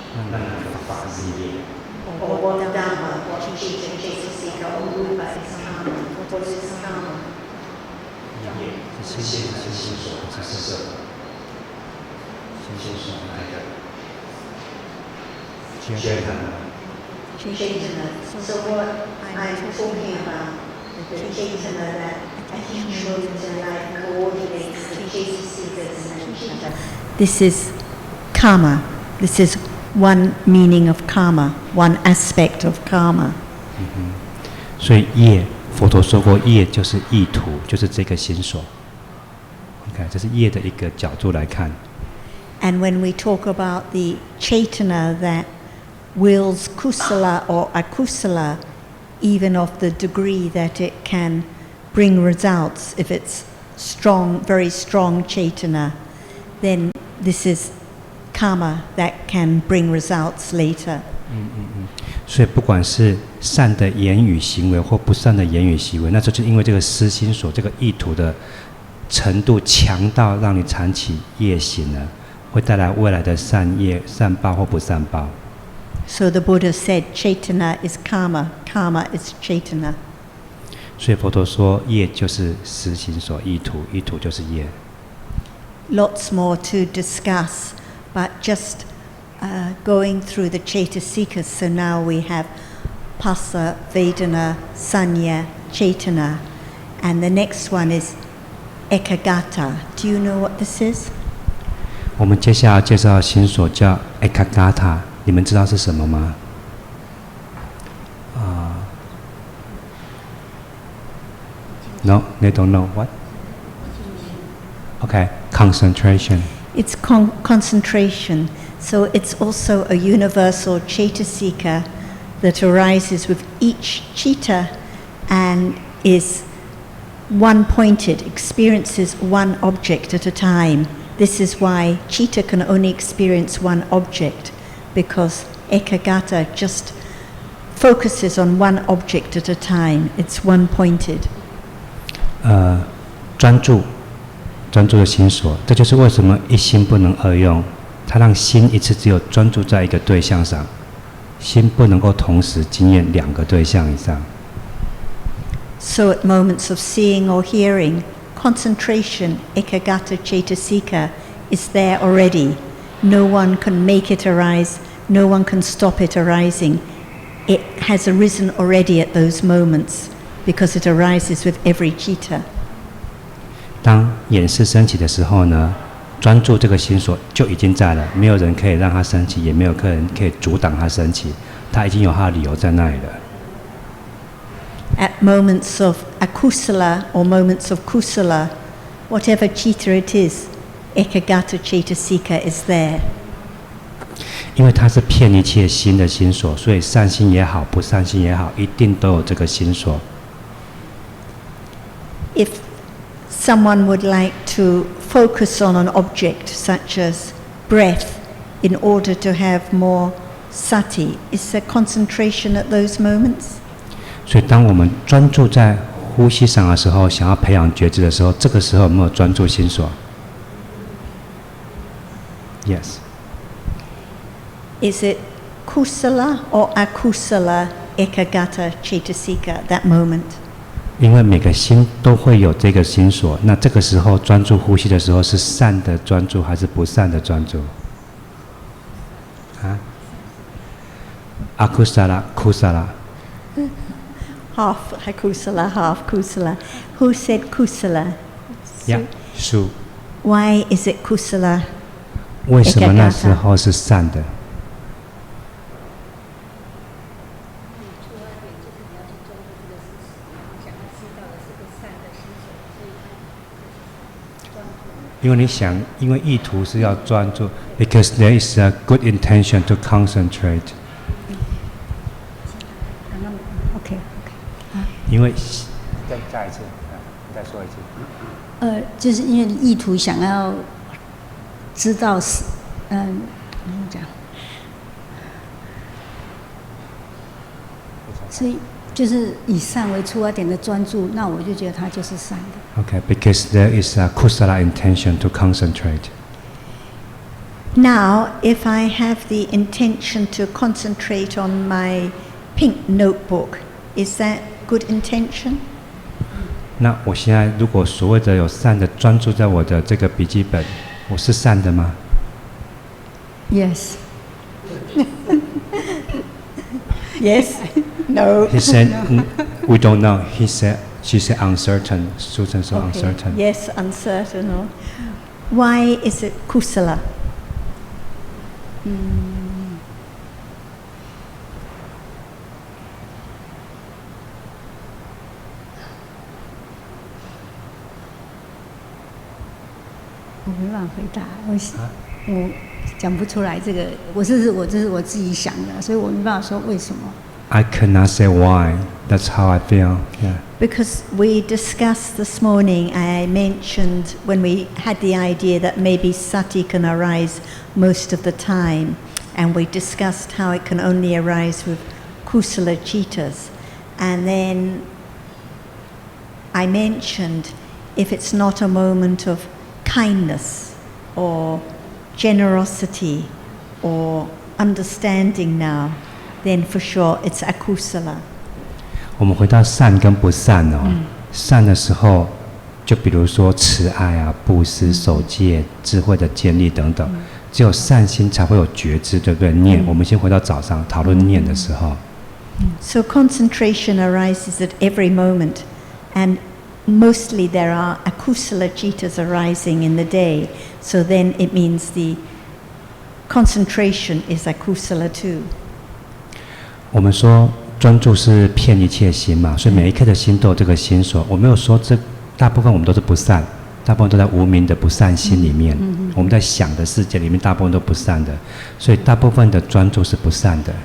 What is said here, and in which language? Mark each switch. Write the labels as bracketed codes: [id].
[zh] 那法是业。 [en] Or what Dhamma, what chitta and chaita seeker or rupa is karma? What is karma? [zh] 业是心所，它是色，心所那个。 [en] Chaitana. So what I'm talking about, the Chaitana that at each moment in life coordinates the chaita seekers and chitta. This is karma. This is one meaning of karma, one aspect of karma. [zh] 所以业，佛陀说过，业就是意图，就是这个心所。 OK， 这是业的一个角度来看。 [en] And when we talk about the Chaitana that wills kusala or akusala, even of the degree that it can bring results, if it's strong, very strong Chaitana, then this is karma that can bring results later. [zh] 所以不管是善的言语行为或不善的言语行为，那就是因为这个私心所这个意图的程度强到让你产起业行了，会带来未来的善业、善报或不善报。 [en] So the Buddha said, Chaitana is karma, karma is Chaitana. [zh] 所以佛陀说，业就是私心所意图，意图就是业。 [en] Lots more to discuss, but just going through the Chaitasikas. So now we have Phassa, Vedana, Sanya, Chaitana, and the next one is Ekagata. Do you know what this is? [zh] 我们接下来介绍心所叫 Ekagata， 你们知道是什么吗？ [en] No, they don't know what. Okay, concentration. It's concentration. So it's also a universal Chaitasika that arises with each chitta and is one-pointed, experiences one object at a time. This is why chitta can only experience one object, because ekagata just focuses on one object at a time. It's one-pointed. [zh] 专注的心所，这就是为什么一心不能二用。它让心一次只有专注在一个对象上，心不能够同时经验两个对象以上。 [en] So at moments of seeing or hearing, concentration, ekagata chaitasika, is there already. No one can make it arise, no one can stop it arising. It has arisen already at those moments because it arises with every chitta. [zh] 当眼识升起的时候呢，专注这个心所就已经在了，没有人可以让它升起，也没有人可以阻挡它升起，它已经有它的理由在那里了。 [en] At moments of akusala or moments of kusala, whatever chitta it is, ekagata chaitasika is there. [zh] 因为它是遍一切心的心所，所以善心也好，不善心也好，一定都有这个心所。 [en] If someone would like to focus on an object such as breath in order to have more sati, is there concentration at those moments? [zh] 所以当我们专注在呼吸上的时候，想要培养觉知的时候，这个时候有没有专注心所 ？ [en] Yes. Is it kusala or akusala ekagata chaitasika at that moment? [zh] 因为每个心都会有这个心所，那这个时候专注呼吸的时候，是善的专注还是不善的专注？啊？阿库萨拉，库萨拉。 [en] Half akusala, half kusala. Who said kusala? Yeah, Su. Why is it kusala? [zh] 为什么那时候是善的？因为你想，因为意图是要专注 ， [en] because there is a good intention to concentrate。 OK， [zh] 因为再加一次，再说一次。就是因为意图想要知道是，怎么讲？所以就是以善为出发点的专注，那我就觉得它就是善的。 [en] Okay, because there is a kusala intention to concentrate. Now, if I have the intention to concentrate on my pink notebook, is that good intention? [zh] 那我现在如果所谓的有善的专注在我的这个笔记本，我是善的吗 [en] Yes. Yes. No. He said, we don't know. She said uncertain. Susan said Okay. uncertain. Yes, uncertain. Or why is it kusala? [zh] 我没办法回答，我讲不出来这个，这是我自己想的，所以我没办法说为什么。 [en] I cannot say why. That's how I feel. Yeah. Because we discussed this morning, I mentioned when we had the idea that maybe sati can arise most of the time, and we discussed how it can only arise with kusala chittas. And then I mentioned if it's not a moment of kindness or generosity or understanding now, then for sure it's akusala. [zh] 我们回到善跟不善哦。善的时候，就比如说慈爱啊、布施、守戒、智慧的建立等等，只有善心才会有觉知，对不对？念，我们先回到早上讨论念的时候。 [en] So concentration arises at every moment, and mostly there are akusala chittas arising in the day. So then it means the concentration is akusala too. [zh] 我们说专注是骗一切心嘛，所以每一颗的心都有这个心所。我没有说这大部分我们都是不善，大部分都在无明的不善心里面。我们在想的世界里面，大部分都不善的，所以大部分的专注是不善的。